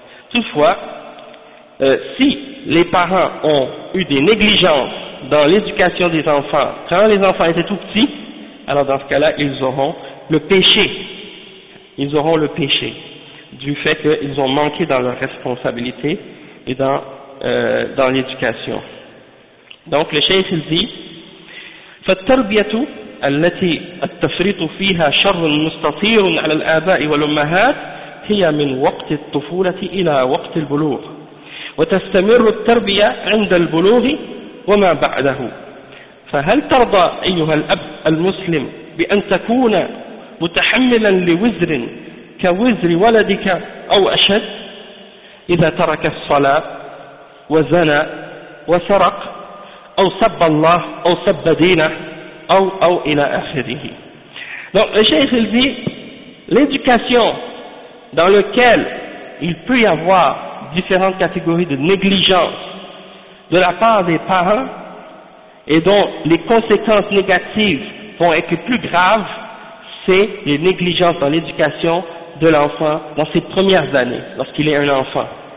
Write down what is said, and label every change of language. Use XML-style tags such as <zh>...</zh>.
<fr>Toutefois, si les parents ont eu des négligences dans l'éducation des enfants quand les enfants étaient tout petits, alors dans ce cas-là ils auront le péché, ils auront le péché du fait qu'ils ont manqué dans leur responsabilité et dans l'éducation. Donc le chef il dit</fr> <ar>فالتربيه التي التفريط فيها شر مستطير على الاباء والامهات هي من وقت الطفوله الى وقت البلوغ وتستمر التربيه عند البلوغ وما بعده فهل ترضى ايها الاب المسلم بان تكون متحملا لوزر كوزر ولدك او اشد اذا ترك الصلاه وزنى وسرق أو سب الله أو سب دينه أو إلى آخره.</ar> <fr>Donc le cheikh il dit, l'éducation dans laquelle il peut y avoir différentes catégories de négligence de la part des parents et dont les conséquences négatives vont être plus graves, c'est les négligences dans l'éducation de l'enfant dans ses premières années, lorsqu'il est un enfant.</fr>